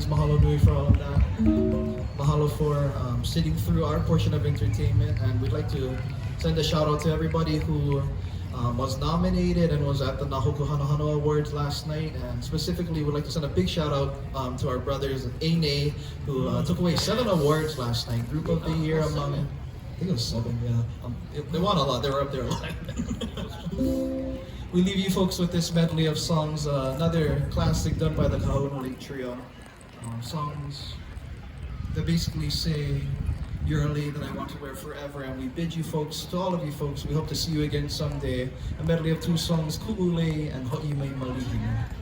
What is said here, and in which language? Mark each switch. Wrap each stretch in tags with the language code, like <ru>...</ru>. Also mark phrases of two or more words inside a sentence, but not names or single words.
<haw>Mahalo nui</haw> <en>for all of that. Mahalo for sitting through our portion of entertainment, and we'd like to send a shout out to everybody who was nominated and was at the Nahoku Hanohano Awards last night, and specifically we'd like to send a big shout out to our brothers ʻElia, who took away 7 awards last night. Group of the Year among, I think it was 7, yeah. They won a lot, they were up there a lot. We leave you folks with this medley of songs, another classic done by the Kahauanu Lake Trio. Songs that basically say, "You're a lei that I want to wear forever," and we bid you folks, to all of you folks, we hope to see you again someday. A medley of 2 songs, Kuʻu Lei and Hoʻi Mai Malihini.</en>